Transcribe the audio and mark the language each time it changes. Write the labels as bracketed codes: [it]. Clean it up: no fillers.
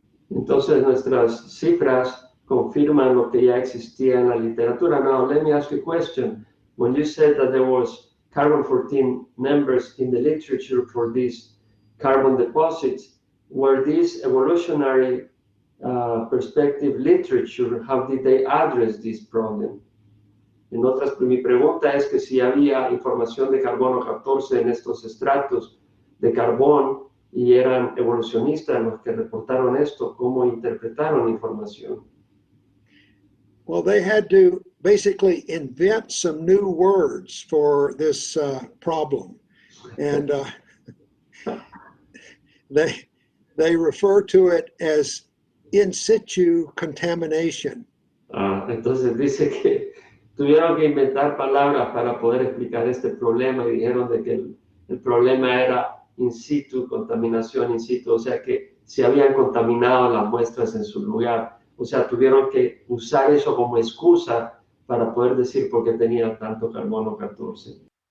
[es] Entonces nuestras cifras confirman lo que ya existía en la literatura. [en] Now, let me ask you a question. When you said that there was carbon-14 numbers in the literature for these carbon deposits, were these evolutionary perspective literature? How did they address this problem? [es] En otras, mi pregunta es que si había información de carbono 14 en estos estratos de carbón y eran evolucionistas los que reportaron esto, ¿cómo interpretaron la información? [en] Well, they had to basically invent some new words for this problem. And they refer to it as in situ contamination. [es] Entonces dice que tuvieron que inventar palabras para poder explicar este problema y dijeron de que el problema era in situ, contaminación in situ, o sea que se habían contaminado las muestras en su lugar. O sea, tuvieron que usar eso como excusa para poder decir por qué tenía tanto carbono 14.